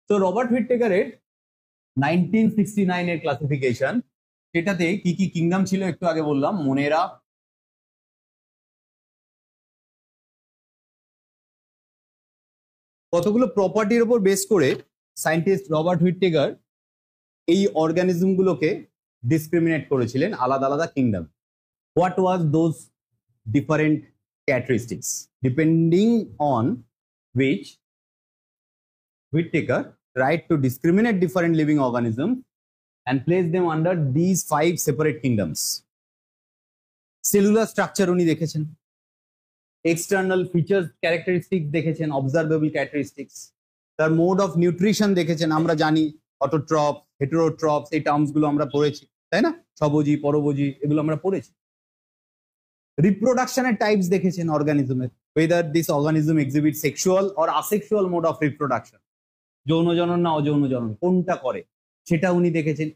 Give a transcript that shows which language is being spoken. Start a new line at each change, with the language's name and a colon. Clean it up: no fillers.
Bangla: তো রবার্ট হুইটেকারের 1969 এর ক্লাসিফিকেশন, সেটাতে কি কি কিংডম ছিল একটু আগে বললাম। মোনেরা, কতগুলো প্রপার্টির উপর বেস করে সায়েন্টিস্ট রবার্ট হুইটেকার এই অর্গানিজম গুলোকে ডিসক্রিমিনেট করেছিলেন আলাদা আলাদা kingdom.
English: What was those different characteristics depending on which Whittaker tried to discriminate different living organisms and place them under these 5 separate kingdoms.
Bangla: Cellular structure উনি দেখেছেন, external features characteristics দেখেছেন, observable characteristics, তার mode of nutrition দেখেছেন। আমরা জানি অটোট্রপ, হেটেরোট্রপস, এই terms গুলো আমরা পড়েছি, তাই না? স্বভোজী, পরভোজী, এগুলো আমরা পড়েছি। রিপ্রোডাকশনের টাইপস দেখেছেন অর্গানিজমের,
English: whether this organism exhibits sexual or asexual mode of reproduction,
Bangla: যৌন জনন না অযৌন জনন কোনটা করে সেটা উনি দেখেছেন।